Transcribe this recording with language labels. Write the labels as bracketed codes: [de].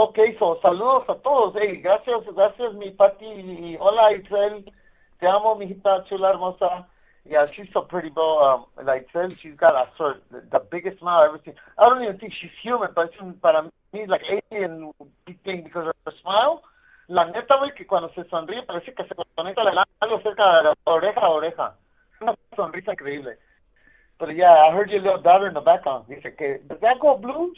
[es] Okay, so saludos a todos. Hey, gracias, mi Pati. Y hola, Itzel. Te amo, mijita chula hermosa. [en] Yeah, she's so pretty, bro. Like Itzel, she's got the biggest smile I've ever seen. I don't even think she's human, but [es] para mí, [en] like alien thing because of her smile. [es] La neta, güey, que cuando se sonríe parece que se conecta algo cerca de la oreja a oreja. Una sonrisa increíble. [en] But yeah, I heard your little daughter in the background. [es] Dice que, [en] does that go blue?